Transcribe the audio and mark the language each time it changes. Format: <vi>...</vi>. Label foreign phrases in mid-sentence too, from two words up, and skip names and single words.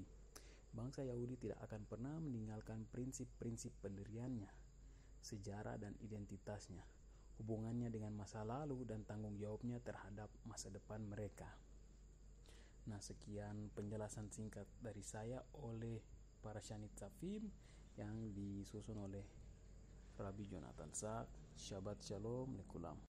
<id>Bangsa Yahudi tidak akan pernah meninggalkan prinsip-prinsip pendiriannya, sejarah dan identitasnya. hubungannya dengan masa lalu, dan tanggung jawabnya terhadap masa depan mereka. Nah, sekian penjelasan singkat dari saya oleh Parashat Nitzavim yang disusun oleh Rabbi Jonathan Sacks.</id> <he>שבת שלום לכולם.</he>